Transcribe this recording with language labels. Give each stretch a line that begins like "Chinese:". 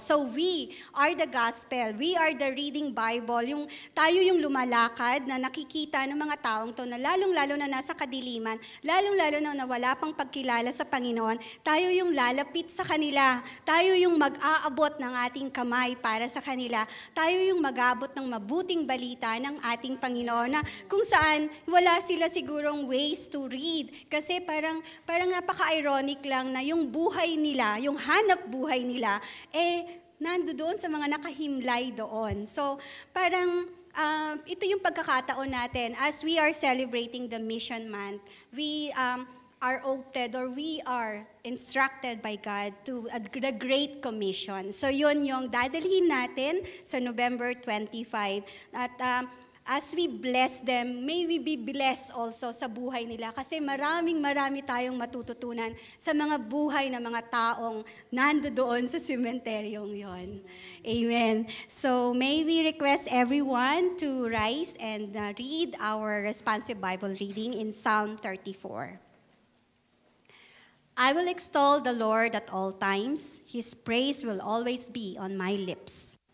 English: So we are the gospel, we are the reading Bible.
Filipino: Tayo yung lumalakad na nakikita ng mga taong to na lalong-lalo na nasa kadiliman, lalong-lalo na wala pang pagkilala sa Panginoon. Tayo yung lalapit sa kanila, tayo yung mag-aabot ng ating kamay para sa kanila, tayo yung mag-abot ng mabuting balita ng ating Panginoon na kung saan wala sila sigurong
English: ways to read.
Filipino: Kasi parang napaka-ironic lang na yung buhay nila, yung hanap buhay nila, nandoon sa mga nakahimlay doon.
English: So
Filipino: parang ito yung pagkakataon natin
English: as we are celebrating the Mission Month. We are opted or we are instructed by God to the Great Commission.
Filipino: So yun yung dadalhin natin sa November 25. At
English: as we bless them, may we be blessed also
Filipino: sa buhay nila kasi marami tayong matututunan sa mga buhay ng mga taong nandoon sa sementeryong yon. Amen.
English: So may we request everyone to rise and read our responsive Bible reading in Psalm 34. I will extol the Lord at all times. His praise will always be on my lips.